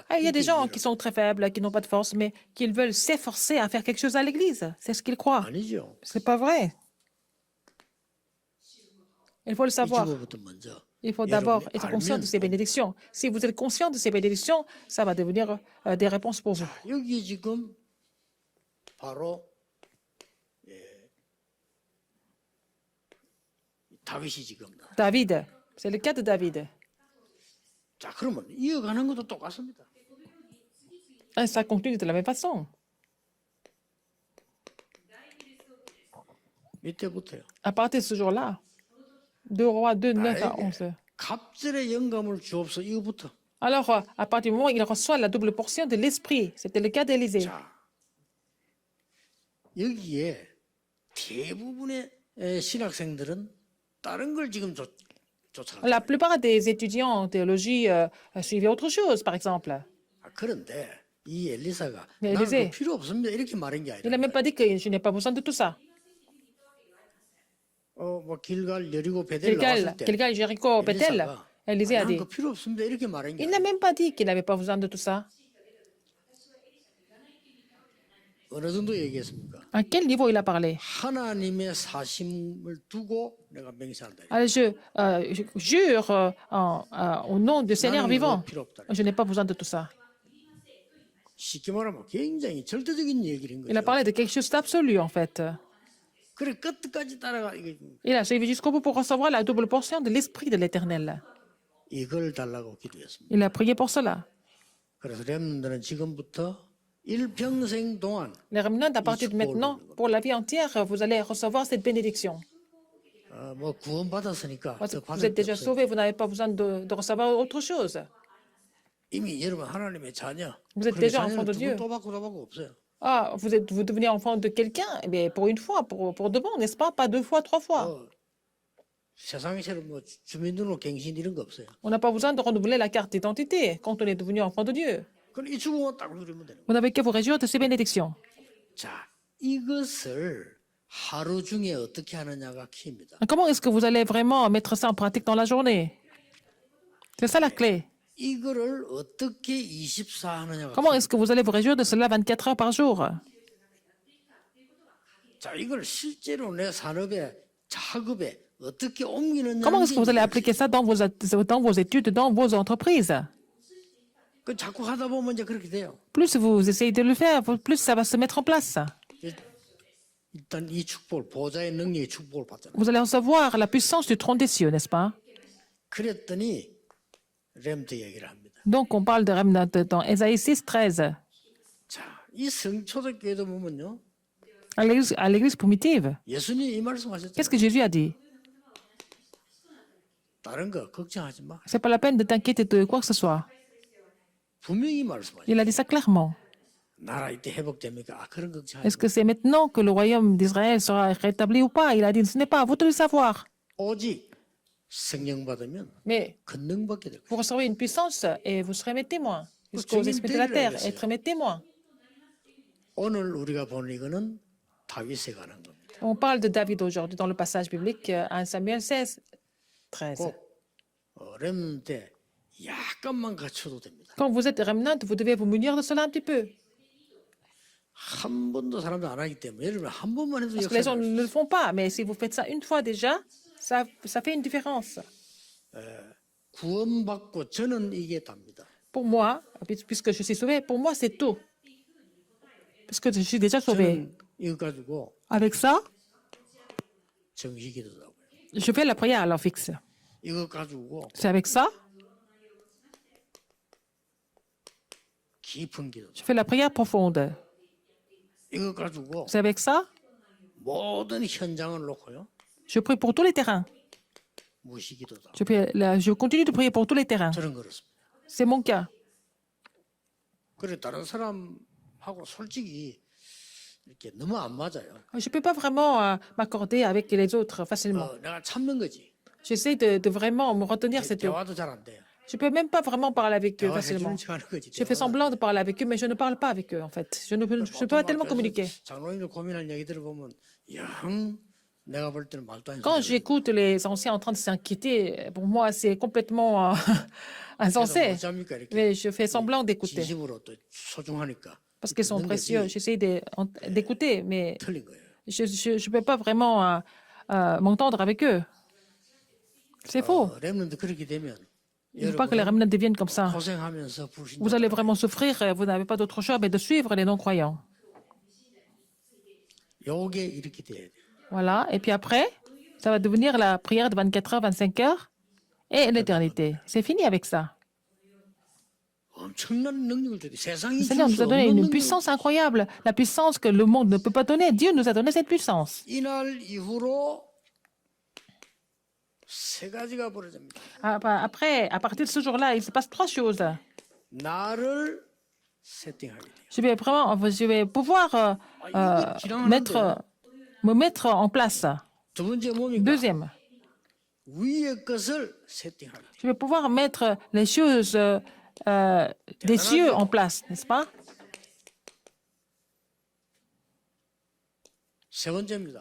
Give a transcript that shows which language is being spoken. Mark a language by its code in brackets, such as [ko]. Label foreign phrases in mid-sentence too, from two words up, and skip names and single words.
[fr] Ah, il y a des gens [ko] 이렇게 [fr] qui sont très faibles, qui n'ont pas de force, mais qui veulent s'efforcer à faire quelque chose à l'église. C'est ce qu'ils croient. [ko] 아니죠. [fr] C'est pas vrai. Il faut le [ko] 이 [fr] savoir. [ko] 주거부터 먼저 [fr] Il faut d'abord [ko] 여러분이 [fr] être conscient de ces [ko] 알면 [fr] bénédictions. Si vous êtes conscient de ces bénédictions, ça va devenir des réponses pour vous. [ko] 여기 지금 바로 다윗이 지금 [fr] David, c'est le cas de David. [ko] 자 그러면 이어가는 것도 똑같습니다. [fr] Et ça continue de la même façon. [ko] 이때부터요. [fr] À partir de ce jour-là, 2 Rois 2, 9 à 11. [ko] 갑절의 영감을 주옵소 이거부터. [fr] Alors, à partir du moment où il reçoit la double portion de l'esprit, c'était le cas d'Élisée. [ko] 자 여기에 대부분의 신학생들은 다른 걸 지금 쫓아가요. [fr] La plupart des étudiants en théologie suivaient autre chose, par exemple. [ko] 그런데 이 엘리사가 네, 나는 엘리세. 그 필요 없습니다 이렇게 말한 게 [fr] Il n'a [ko] 아니라 [fr] même pas dit que je n'ai pas besoin de tout ça. [ko] 뭐 길갈 여리고 베델 나왔을 때 [fr] Gilgal, Jéricho, Bethel, [ko] 엘리사가 [fr] Élisée a [ko] 나는 [fr] dit. [ko] 그 필요 없습니다 이렇게 말한 게 [fr] Il n'a [ko] 아니라 [fr] même pas dit qu'il n'avait pas besoin de tout ça. [ko] 어느 정도 얘기했습니까? [fr] À quel niveau il a parlé? [ko] 하나님의 사심을 두고 내가 맹세한다. [fr] Alors, je jure au nom du Seigneur [ko] 나는 [fr] vivant, [ko] 그거 필요 없다. [fr] je n'ai pas besoin de tout ça. [ko] 쉽게 말하면 굉장히 절대적인 얘기인 [fr] Il a [ko] 거죠. [fr] parlé de quelque chose d'absolu, en fait. [ko] 그래 끝까지 따라가 [fr] Il a suivi jusqu'au bout pour recevoir la double portion de l'Esprit de l'Éternel. [ko] 이걸 달라고 기도했습니다. [fr] Il a prié pour cela. [ko] 그래서 렘들은 지금부터 일평생 동안 [fr] Les remnants, à partir de maintenant, pour la vie entière, vous allez recevoir cette bénédiction. [ko] 뭐 구원 받았으니까 [fr] Parce [ko] 더 [fr] que vous [ko] 받을 [fr] êtes [ko] 게 [fr] déjà [ko] 없어요. [fr] sauvés, vous n'avez pas besoin de recevoir autre chose. [ko] 이미 여러분 하나님의 자녀. [fr] Vous êtes [ko] 그런데 [fr] déjà enfant de [ko] 자녀는 [fr] Dieu. [ko] 또 받고 또 받고 없어요. [fr] Ah, vous devenez enfant de quelqu'un, eh bien, pour une fois, pour de bon, n'est-ce pas? Pas 2 fois, 3 fois. [ko] 세상처럼 뭐 주민등록갱신 이런 거 없어요. [fr] On n'a pas besoin de renouveler la carte d'identité quand on est devenu enfant de Dieu. [ko] 그럼 이 축복만 딱 누리면 되는 거예요. [fr] Vous n'avez qu'à vous réjouir de ces bénédictions. [ko] 자, 이것을 하루 중에 어떻게 하느냐가 키입니다. [fr] Comment est-ce que vous allez vraiment mettre ça en pratique dans la journée? C'est ça la clé. [ko] 이거를 어떻게 24 하느냐가 [fr] Comment est-ce que vous allez vous réjouir de cela 24 heures par jour? [ko] 자, 이걸 실제로 내 산업에 작업에 어떻게 옮기느냐. [fr] Comment est-ce que vous allez appliquer ça dans vos études, dans vos entreprises? [ko] 그 자꾸 하다 보면 이제 그렇게 돼요. [fr] Plus vous essayez de le faire, plus ça va se mettre en place. [ko] 일단 이 축복을 보좌의 능력의 축복을 받잖아요. [fr] Vous allez recevoir la puissance du trône des cieux, n'est-ce pas? [ko] 그랬더니 렘트 얘기를 합니다. [fr] Donc, on parle de remnant dans Ésaïe 6, 13. [ko] 자, 이 성초대교회도 보면요. [fr] À l'église primitive, [ko] 예수님이 이 [fr] qu'est-ce [ko] 말씀하셨잖아요. [fr] que Jésus a dit? [ko] 다른 거 걱정하지 마. [fr] C'est pas la peine de t'inquiéter de quoi que ce soit. [ko] 분명히 말씀하셨어요. [fr] Il a dit ça clairement. [ko] 나라 이때 회복됩니까? 그런 걱정하지 [fr] Est-ce [ko] 마. [fr] que c'est maintenant que le royaume d'Israël sera rétabli ou pas? Il a dit, ce n'est pas à vous de le savoir. [ko] 오직 성령 받으면 [fr] Mais [ko] 권능받게 될 거예요. [fr] vous recevrez une puissance et vous serez mes témoins jusqu'aux extrémités de la terre. Être mes témoins. [ko] 오늘 우리가 보는 이거는 다윗에 관한 겁니다. [fr] On parle de David aujourd'hui dans le passage biblique 1 Samuel 16, 13. [ko] 꼭 렘 때 약간만 갖춰도 됩니다. [fr] Quand vous êtes remnant, vous devez vous munir de cela un petit peu. [ko] 한 번도 사람들 안 하기 때문에 여러분 한 번만 해도 [fr] Parce que les gens [ko] 역사를 [fr] ne le font pas. Mais si vous faites ça une fois déjà, ça fait une différence. [ko] 구원받고 저는 이게 답니다. [fr] Pour moi, puisque je suis sauvé, pour moi, c'est tout. Puisque je suis déjà sauvé. [ko] 저는 이거 가지고 [fr] Avec ça, [ko] 정식기도도 하고요. [fr] je fais la prière à l'heure fixe. [ko] 이거 가지고 [fr] C'est avec ça, [ko] 깊은 기도. [fr] je fais la prière profonde. [ko] 이거 가지고 [fr] C'est avec ça, [ko] 모든 현장을 놓고요. [fr] je prie pour tous les terrains. [ko] 무시기도다. [fr] Je continue de prier pour tous les terrains. [ko] 저는 그렇습니다. [fr] C'est mon cas. [ko] 그래 다른 사람하고 솔직히 이렇게 너무 안 맞아요. [fr] Je ne peux pas vraiment m'accorder avec les autres facilement. [ko] 내가 참는 거지. [fr] J'essaie de vraiment me retenir cette eau. [ko] 대화도 잘 안 돼요. [fr] Je ne peux même pas vraiment parler avec eux facilement. [ko] 대화해주는 척하는 거지. [fr] Je fais semblant de parler avec eux, mais je ne parle pas avec eux, en fait. Je ne peux pas tellement communiquer. [ko] 장로님들 고민할 얘기 들어보면 영 내가 볼 때는 말도 안 [fr] Quand [ko] 되는 [fr] j'écoute les anciens en train de s'inquiéter, pour moi, c'est complètement insensé. [ko] 못 잡니까 이렇게 [fr] Mais je fais semblant d'écouter. [ko] 진심으로 또 소중하니까 [fr] Parce qu'ils sont [ko] 듣는 [fr] précieux. [ko] 거지. [fr] J'essaie d'écouter, mais [ko] 틀린 거예요. [fr] je ne peux pas vraiment m'entendre avec eux. C'est faux. [ko] 렘넌트 그렇게 되면 [fr] Il ne faut pas que les remnants deviennent comme ça. [ko] 고생하면서 불신자 [fr] Vous allez vraiment souffrir et vous n'avez pas d'autre choix mais de suivre les non-croyants. [ko] 요게 이렇게 돼야 돼요. [fr] Voilà. Et puis après, ça va devenir la prière de 24 heures, 25 heures et l'éternité. C'est fini avec ça. [ko] 엄청난 능력을 주대. 세상이 [fr] Le Seigneur [ko] 줄 [fr] nous [ko] 수 [fr] a donné [ko] 없는 [fr] une [ko] 능력. [fr] puissance incroyable, la puissance que le monde ne peut pas donner. Dieu nous a donné cette puissance. [ko] 이날 이후로 세 가지가 벌어집니다. [fr] Après, à partir de ce jour-là, il se passe trois choses. [ko] 나를 세팅하게 돼요. [fr] Je vais pouvoir me mettre en place. [ko] 두 번째 뭡니까? [fr] Deuxième, [ko] 위의 것을 세팅하게 돼요. [fr] je vais pouvoir mettre les choses des cieux en place, n'est-ce pas? [ko] 세 번째입니다.